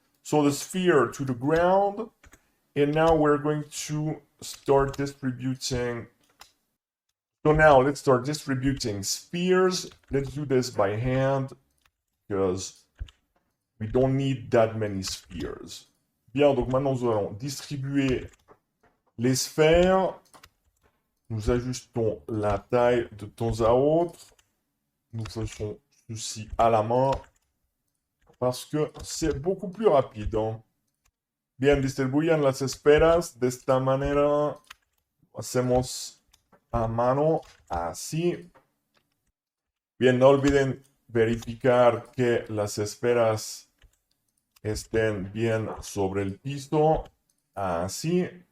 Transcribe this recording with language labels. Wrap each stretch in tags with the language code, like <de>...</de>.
<en>So the sphere to the ground. And now we're going to start distributing. So now let's start distributing spheres. Let's do this by hand because we don't need that many spheres.</en> <fr>Bien, donc maintenant nous allons distribuer les sphères. Nous ajustons la taille de temps à autre. Nous faisons ceci à la main parce que c'est beaucoup plus rapide.</fr> <es>Bien, distribuyan las esferas de esta manera. Hacemos a mano, así. Bien, no olviden verificar que las esferas estén bien sobre el piso, así.</es>